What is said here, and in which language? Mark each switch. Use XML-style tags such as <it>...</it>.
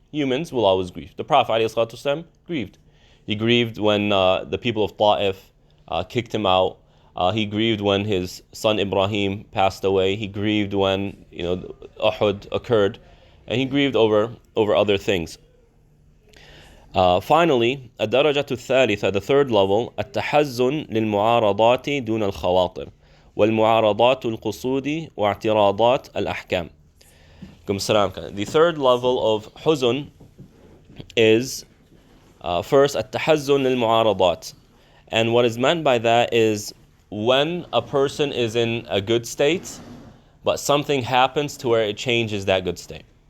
<en>Humans will always grieve. The Prophet ﷺ grieved. He grieved when the people of Ta'if kicked him out. He grieved when his son Ibrahim passed away. He grieved when Uhud occurred, and he grieved over other things.</en> <ar>Finally, الدرجة الثالثة,</ar> <en>the third level,</en> <ar>التحزن للمعارضات دون الخواطر والمعارضات القصود واعتراضات الأحكام.</ar> <en>The third level of huzn is first</en> <ar>التحزن للمعارضات,</ar> <en>and what is meant by that is when a person is in a good state, but something happens to where it changes that good state.</en>